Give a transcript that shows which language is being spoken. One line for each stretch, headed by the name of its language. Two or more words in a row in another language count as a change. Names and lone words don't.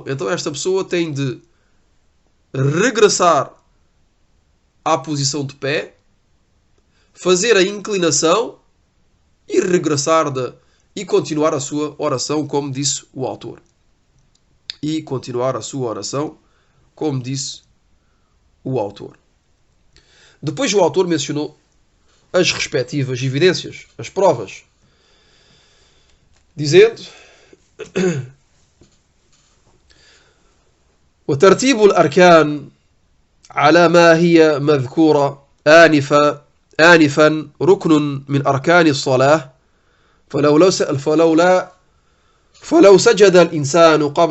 Portuguese: Então esta pessoa tem de regressar à posição de pé, fazer a inclinação e regressar e continuar a sua oração, como disse o autor. E continuar a sua oração, como disse o autor. Depois o autor mencionou as respectivas evidências, as provas, dizendo:
Arabic: وترتيب الأركان على ما هي مذكورة آنفا ركن من أركان الصلاة فلو سجد الإنسان قبل